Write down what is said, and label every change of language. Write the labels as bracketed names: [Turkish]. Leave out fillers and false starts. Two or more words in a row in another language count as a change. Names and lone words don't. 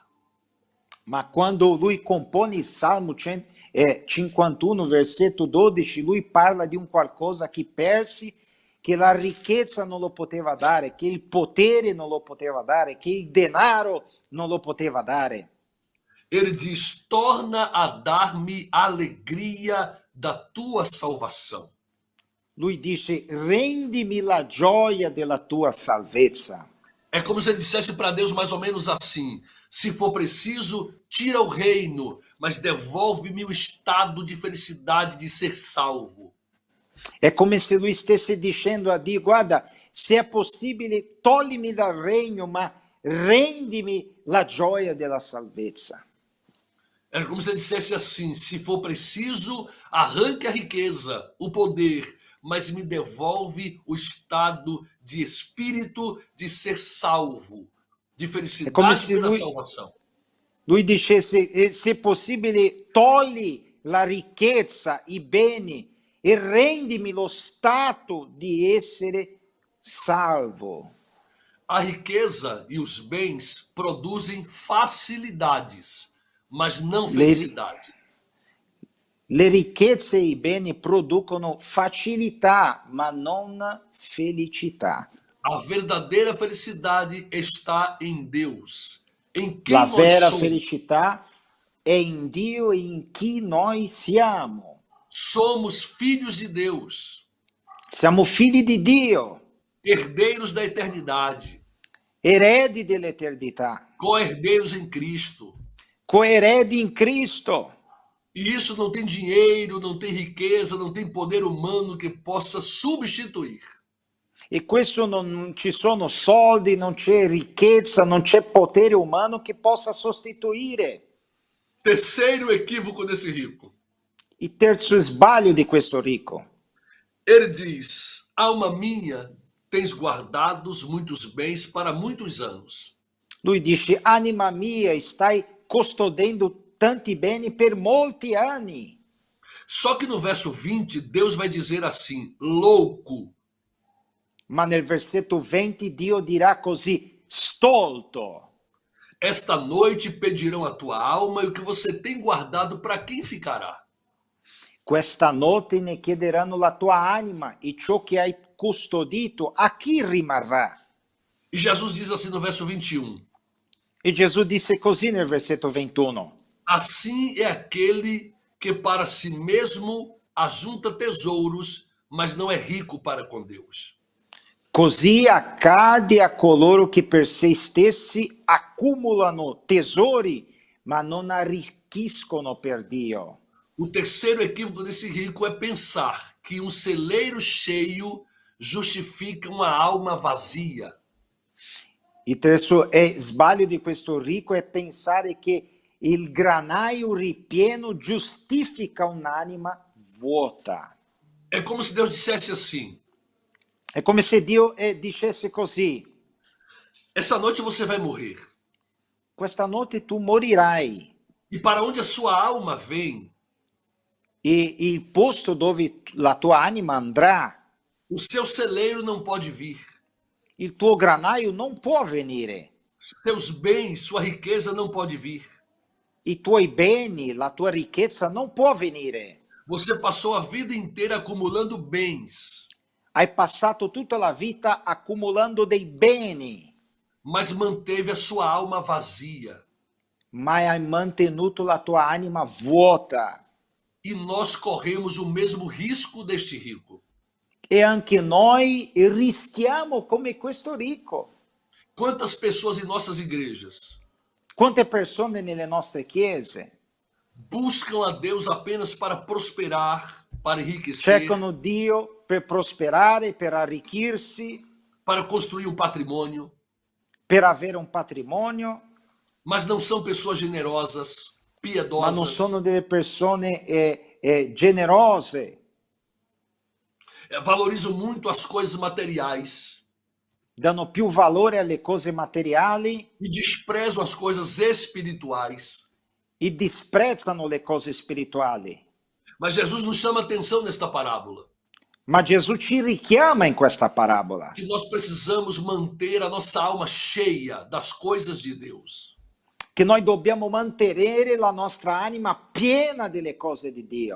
[Italian] Ma quando lui compone il Salmo 51, versetto 12, lui parla di un qualcosa che perse, che la ricchezza non lo poteva dare, che il potere non lo poteva dare, che il denaro non lo poteva dare. [Portuguese] Ele diz: torna a dar-me a alegria da tua salvação. [Italian] Lui dice, rendimi la gioia della tua salvezza. [Portuguese] É como se ele dissesse para Deus mais ou menos assim: se for preciso, tira o reino, mas devolve-me o estado de felicidade de ser salvo. [Italian] È come se lui stesse dicendo a Dio, guarda, se è possibile, toglimi dal regno, ma rendimi la gioia della salvezza. [Portuguese] É como se ele dissesse assim: se for preciso, arranque a riqueza, o poder, mas me devolve o estado de espírito de ser salvo, de [Italian] È come [Portuguese] felicidade [Italian] se [Portuguese] pela [Italian] lui, [Portuguese] salvação. [Italian] lui dicesse, se è possibile, togli la ricchezza, i beni, e rendimi lo stato di essere salvo. [Portuguese] A riqueza e os bens produzem facilidades, mas não [Italian] Le, [Portuguese] felicidade. [Italian] le ricchezze e i beni producono facilità, ma non felicità. [Portuguese] A verdadeira felicidade está em Deus, em [Italian] La [Portuguese] quem nós [Italian] vera [Portuguese] somos. [Italian] felicità è in Dio e in chi noi siamo. [Portuguese] Somos filhos de Deus, [Italian] Siamo figli di Dio, [Portuguese] herdeiros da eternidade, [Italian] eredi dell'eternità, [Portuguese] co-herdeiros em Cristo. [Italian] coeredi in Cristo. [Portuguese] E isso não tem dinheiro, não tem riqueza, não tem poder humano que possa substituir. [Italian] E questo non ci sono soldi, non c'è ricchezza, non c'è potere umano che possa sostituire. [Portuguese] Terceiro equívoco desse rico. [Italian] Il terzo sbaglio di questo ricco. [Portuguese] Ele diz: alma minha, tens guardados muitos bens para muitos anos. [Italian] Lui dice, anima mia, stai custodendo tanti beni per molti anni. [Portuguese] Só que no verso 20, Deus vai dizer assim: louco. [Italian] Ma nel versetto 20 Dio dirà così, stolto. [Portuguese] Esta noite pedirão a tua alma e o que você tem guardado para quem ficará? [Italian] Questa notte ne chiederanno la tua anima e ciò che hai custodito a chi rimarrà? [Portuguese] E Jesus diz assim no verso 21: [Italian] E Gesù disse così nel versetto 21. [Portuguese] assim é aquele que para si mesmo ajunta tesouros, mas não é rico para com Deus. [Italian] Così accade a coloro che per se stessi accumulano tesori, ma non arricchiscono per Dio. [Portuguese] O terceiro equívoco desse rico é pensar que um celeiro cheio justifica uma alma vazia. [Italian] Il terzo sbaglio di questo ricco è pensare che il granaio ripieno giustifica un'anima vuota. [Portuguese] É como se Deus dissesse assim: [Italian] È come se Dio dicesse così, [Portuguese] essa noite você vai morrer. [Italian] questa notte tu morirai. [Portuguese] E para onde a sua alma vem, [Italian] E il posto dove la tua anima andrà, [Portuguese] o seu celeiro não pode vir. [Italian] il tuo granaio non può venire. [Portuguese] Seus bens, sua riqueza não pode vir. [Italian] I tuoi beni, la tua ricchezza non può venire. [Portuguese] Você passou a vida inteira acumulando bens, [Italian] Hai passato tutta la vita accumulando dei beni, [Portuguese] mas manteve a sua alma vazia. [Italian] ma hai mantenuto la tua anima vuota. [Portuguese] E nós corremos o mesmo risco deste rico. [Italian] E anche noi rischiamo come questo ricco. [Portuguese] Quantas pessoas em nossas igrejas [Italian] Quante persone nelle nostre chiese [Portuguese] buscam a Deus apenas para prosperar, para enriquecer, [Italian] cercano Dio per prosperare, per arricchirsi, [Portuguese] para construir um patrimônio, [Italian] per avere un patrimonio, [Portuguese] mas não são pessoas generosas, [Italian] ma non sono [Portuguese] piedosas, [Italian] delle persone generose, [Portuguese] valorizam muito as coisas materiais [Italian] danno più valore alle cose materiali [Portuguese] e desprezam as coisas espirituais. [Italian] e disprezzano le cose spirituali. [Portuguese] Mas Jesus nos chama atenção nesta parábola, [Italian] Ma Gesù ci richiama in questa parabola [Portuguese] que nós precisamos manter a nossa alma cheia das coisas de Deus. [Italian] che noi dobbiamo mantenere la nostra anima piena delle cose di Dio.